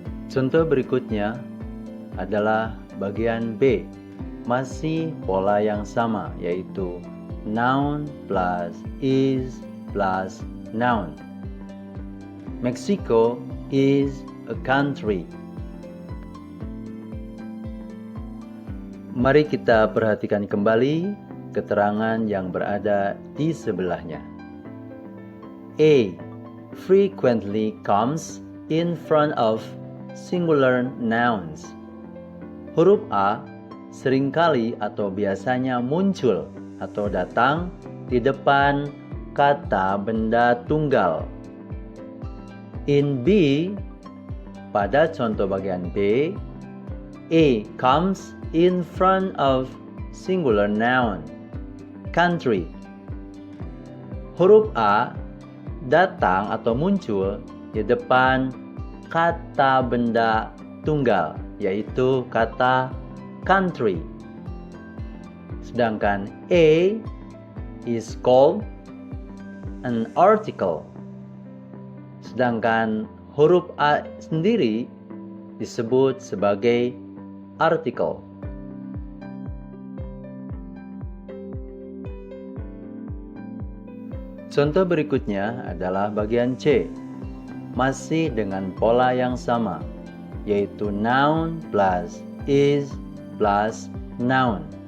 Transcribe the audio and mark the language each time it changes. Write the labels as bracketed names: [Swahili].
[Indonesian] Contoh berikutnya adalah bagian B, masih pola yang sama, yaitu [English] noun plus is plus noun. Mexico is a country. [Indonesian] Mari kita perhatikan kembali keterangan yang berada di sebelahnya. [English] A. Frequently comes in front of singular nouns. [Indonesian] Huruf A seringkali atau biasanya muncul atau datang di depan kata benda tunggal. [English] In B, [Indonesian] pada contoh bagian B, [English] A comes in front of singular noun, country. [Indonesian] Huruf A datang atau muncul di depan kata benda tunggal, yaitu kata country. [English] Sedangkan A is called an article. [Indonesian] Sedangkan huruf A sendiri disebut sebagai artikel. Contoh berikutnya adalah bagian C, masih dengan pola yang sama, yaitu [English] noun plus is plus noun.